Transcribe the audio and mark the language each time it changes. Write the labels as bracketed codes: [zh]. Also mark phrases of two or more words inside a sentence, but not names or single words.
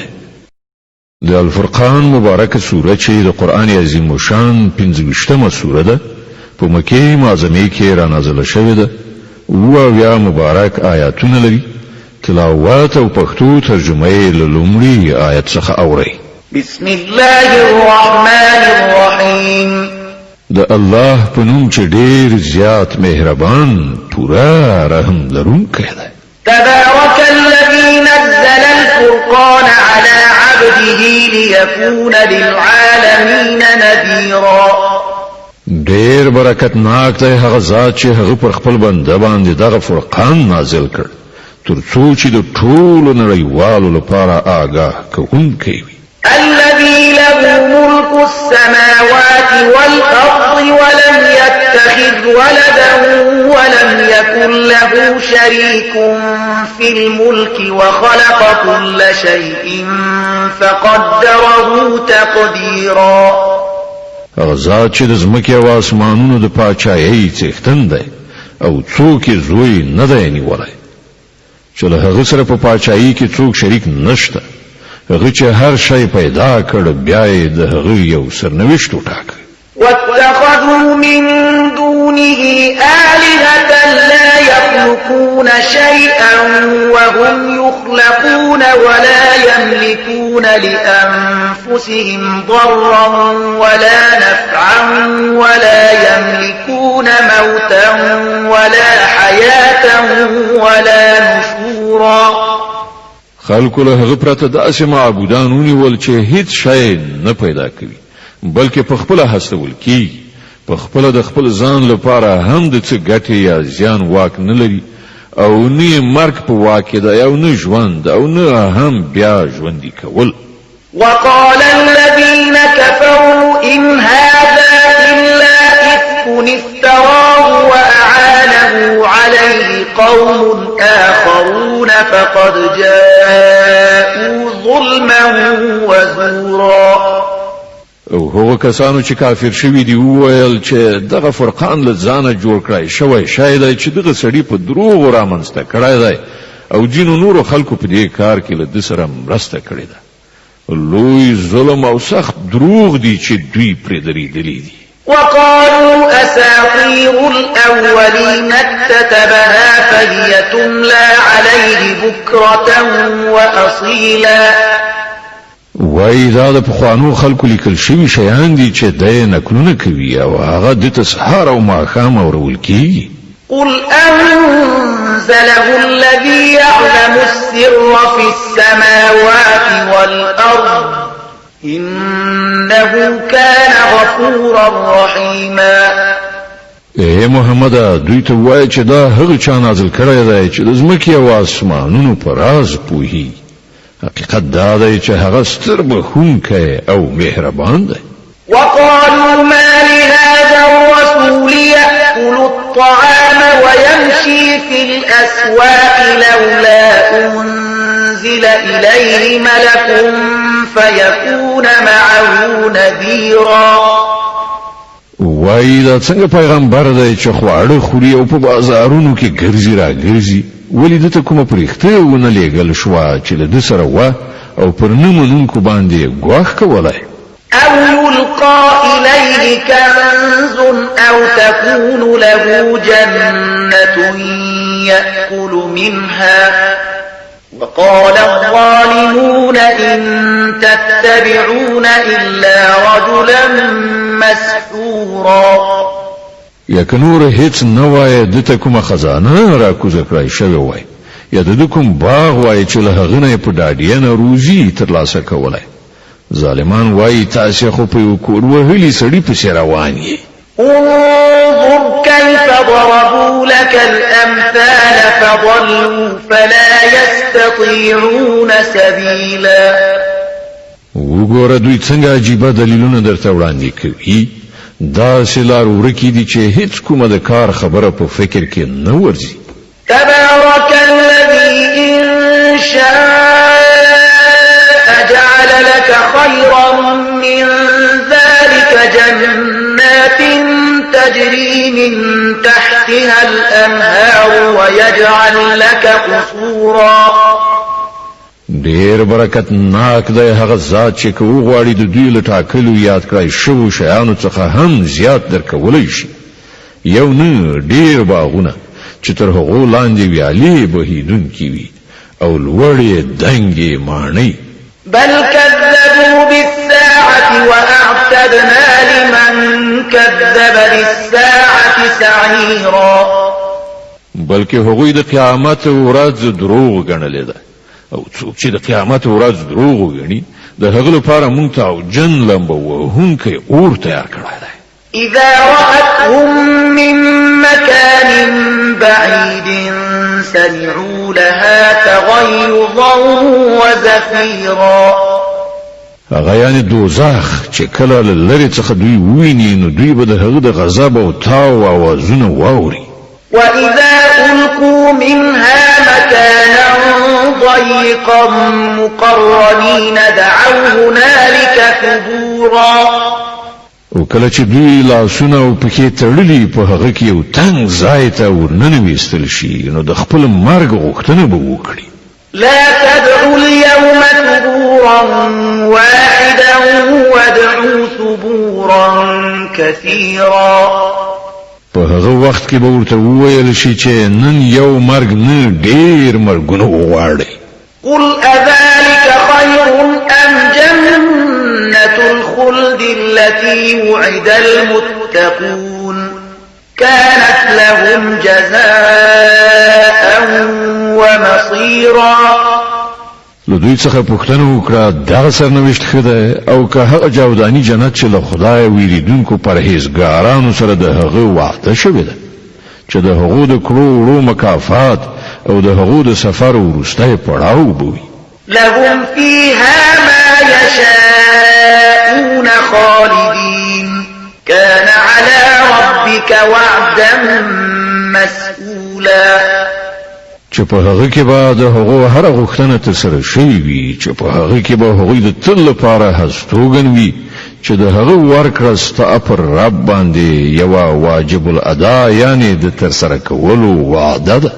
[ps] د الفرقان مبارکه سوره چې د قران عظیم شان 15مه سوره ده په مکه معظمه کې را نازله شوې ده او بیا مبارک آیاتونه لري تلاوات او پښتو ترجمه یې له لومړي آیت څخه اورئ. [ar] بسم الله الرحمن الرحیم. [ps] د الله په نوم چې ډېر زیات مهربان پورا رحم لرونکی دی. [ar] تبارك الذي نزل الفرقان على عبده ليكون للعالمين نذيرا. [ps] ډېر برکتناک دی هغه ذات چې هغه پر خپل بنده باندې دغه فرقان نازل کړ ترڅو چې د ټولو نړیوالو لپاره آگاه کوونکی وي. [ar] الذي له ملك السماوات والأرض ولم يتخذ ولدا ولم يكن له شريك في الملك وخلق كل شيء فقدره تقديرا. [ps] هغه ذات چې د ځمکې او اسمانونو د پاچایۍ څښتن دی او څوک یې زوی نه دی نیولی چې له هغه سره په پاچاهي کې څوک شریک نشته. هغه چې هر شی پیدا کړ بیا یې د هغه یو سرنوشت وټاکه. [ar] واتخذوا من دونه آلهة لا يخلقون شيئا وهم يخلقون ولا يملكون لأنفسهم ضرا ولا نفعا ولا يملكون موتا ولا حياة ولا نشورا. [ps] خلکو له هغه پرته داسې معبودان ونیول چې هیڅ شی نه پیدا کوي بلکې په خپل هڅول کی په خپل د خپل ځان لپاره هم د څه ګټه یا زیان واک نه لري او نه مرګ په واک دی او نه ژوند او نه هم بیا ژوندي کول. [ar] وقال الذين كفروا إن هذا إلا إفك افتراه وأعانه عليه قوم آخرون فقد جاءوا ظلما وزورا. [ps] او هغه کسانو چې کافر شوي دي وویل چې دغه فرقان له ځانه جوړ کړی شوی شاید چې دغه سړي په دروغ رامنځته کړی دی او جینو نورو خلکو په دې کار کې له ده سره مرسته کړې ده. لوی ظلم او سخت دروغ دي چې دوی پرې درېدلي دي. [ar] وقالوا أساطير الأولين اكتتبها فهي تملى عليه بكرة وأصيلا. [ps] وای دا د پخوانو خلکو لیکل شوي شیان دي چې دی نکلونه کوي او هغه د ته سهار او ماښام اورول کیږي. [ar] قل أنزله الذي يعلم السر في السماوات والأرض إنه كان غفورا رحيما. [ps] اے محمد دوی ته وای چې دا هغه چا نازل کړی دی چې د ځمکې او اسمانونو په راز پوهي. حقیقت دا دی چې هغه ستر بخښونکی او مهربان دی. [ar] وقالوا ما لهذا الرسول يأكل الطعام ويمشي في الأسواق لولا أنزل إليه ملك فيكون معه نذيرا. [ps] وای دا څنګه پیغمبر دی چې خواړه خوري او په بازارونو کې ګرځي را ګرځي ولی دته کومه پرېخته ونه لېږل شوه چې له ده سره وه او پر نه منونکو باندې ګواښ کولای. [ar] أو يلقى إليه كنز أو تكون له جنة يأكل منها وقال الظالمون إن تتبعون إلا رجلا مسحورا. [ps] یا که نور هیڅ نه وای دته کومه خزانه را کوزه کړای شوی وای یا د کوم باغ وای چې له هغه نه په ډاډینه روزي ترلاسه کولای. ظالمان وای تاسو خو په یو کور وهلي سړي پسې روان یې. [ar] انظر كيف ضربوا لك الأمثال فضلوا فلا يستطيعون سبيلا. [ps] وګوره دوی څنګه عجیبه دلیلونه درته وړاندې کوي. دا سلار ورکی دي چې هیڅ کومه د کار خبره په فکر کې نه ورځي. [ar] تبارك الذي إن شاء جعل لك خيرا من ذلك جنات تجري من تحتها الأنهار ويجعل لك قصورا. [ps] ډیر برکت ناک دی هغه ذات چې کو غواړي د دوی له ټاکلو یاد کړای شو شیانو څخه هم زیات درکولی شي. یو نه ډیر باغونه چې تر هغو لاندې ویالې بهیدونکي وي او لوړې دنګې ماڼۍ. [ar] بل كذبوا بالساعة وأعتدنا لمن كذب بالساعة سعيرا. [ps] بلکې هغوی د قیامت ورځ دروغ ګڼلې ده او څوک چې د قیامت ورځ دروغ وګڼي د هغه لپاره مونږ ته او جن لمبه وهونکی اور تیار کړی دی. [ar] إذا رأتهم من مكان بعيد سمعوا لها تغيظا وزفيرا. [ps] هغه یعنی دوزخ چې کله له لرې څخه دوی وویني نو دوی به د هغه د غضب او تاو اوازونه واوري. [ar] وإذا ألقوا منها مكانا ضيقا مقرنين دعوا هنالك ثبورا. [ps] او کله چې دوی لاسونه او پښې تړلي په هغه کې یو تنګ ځای ته ورننویستل شي نو د خپل مرګ غوښتنه به وکړي. [ar] لا تدعوا اليوم ثبورا واحدا وادعوا ثبورا كثيرا. [ps] په هغه وخت کې به ورته وویل شي چې نن یو مرګ نه ډېر مرګونه وغواړي. [ar] قل أذلك خير أم جنة الخلد التي وعد المتقون كانت لهم جزاء ومصيرا. [ps] له دوی څخه پوښتنه وکړه دغه سرنوشت ښه ده او که هغه جاوداني جنت چې له خدای ویریدونکو پرهیزګارانو سره د هغه وعده شوې ده چې د هغو د کړو وړو مکافات او د هغو د سفر وروستی پړاو بوي. [ar] لهم فيها ما يشاءون خالدين كان على ربك وعدا مسئولا. [ps] چې په هغه کې به د هغو هر غوښتنه ترسره شوې وي چې په هغه کې به هغوی د تل لپاره هستوګن وي چې د هغه ورکړه ستا پر رب باندې یوه واجب الادا یعنی د ترسره کولو وعده ده.